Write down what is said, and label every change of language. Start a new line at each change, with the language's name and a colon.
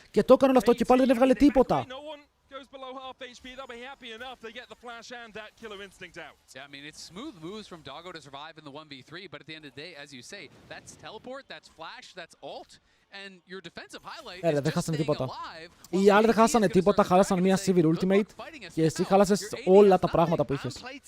Greek: Και το έκανε όλο αυτό και πάλι δεν έβγαλε τίποτα.
English: Below half HP, they'll be happy enough. They get the flash and that killer instinct out. Yeah, I mean, it's smooth moves from Doggo to survive in the 1v3, but at the end of the day, as you say, that's teleport, that's flash, that's ult, and your defensive highlight is just staying alive.
Greek: Οι άλλοι δεν χάσανε τίποτα, χάλασαν μια Sivir Ultimate και εσύ χάλασες όλα τα πράγματα που είχες.